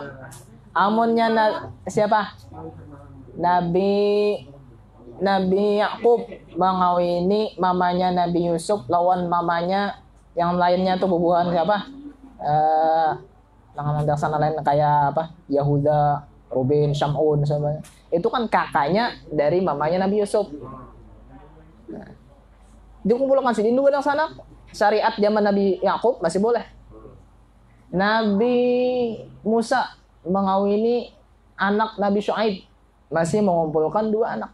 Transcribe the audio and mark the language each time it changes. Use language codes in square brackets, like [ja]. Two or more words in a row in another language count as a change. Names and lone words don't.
[bjn] Amunnya siapa? Nabi Yakub mengawini mamanya Nabi Yusuf lawan mamanya yang lainnya tuh bubuhan siapa? Sana lain kayak apa? Yahuda, Ruben, Shamun sama. Itu kan kakaknya dari mamanya Nabi Yusuf. Nah, dikumpulkan sini dua yang sana. [id] Syariat zaman Nabi Yakub masih boleh. Nabi Musa mengawini anak Nabi Syuaib masih mengumpulkan dua anak.